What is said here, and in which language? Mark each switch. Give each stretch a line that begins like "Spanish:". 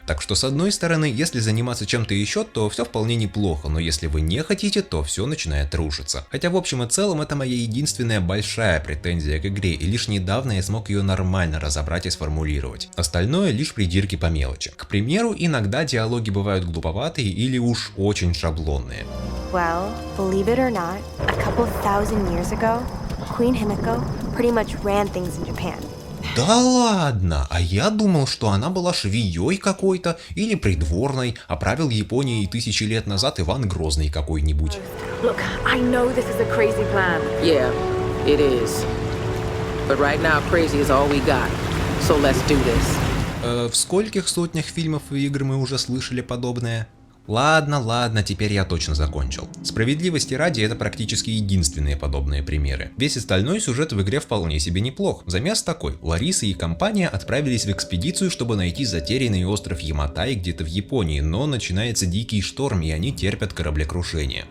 Russian: Так что с одной стороны, если заниматься чем-то еще, то все вполне неплохо, но если вы не хотите, то все начинает рушиться. Хотя в общем и целом это моя единственная большая претензия к игре, и лишь недавно я смог ее нормально разобрать и сформулировать. Остальное лишь придирки по мелочи. К примеру, иногда диалоги бывают глуповатые или уж очень шаблонные.
English: Well, believe it or not, a couple thousand years ago, Queen Himiko pretty much ran things in Japan.
Russian: Да ладно, а я думал, что она была швеей какой-то или придворной, а правил Японией 1000 лет назад Иван Грозный какой-нибудь.
English: Look, I know this is a crazy plan. Yeah, it is. But right now, crazy is all we got. So let's do this.
Russian: В скольких сотнях фильмов и игр мы уже слышали подобное? Ладно, теперь я точно закончил. Справедливости ради, это практически единственные подобные примеры. Весь остальной сюжет в игре вполне себе неплох. Замес такой: Лариса и компания отправились в экспедицию, чтобы найти затерянный остров Яматай где-то в Японии, но начинается дикий шторм, и они терпят кораблекрушение.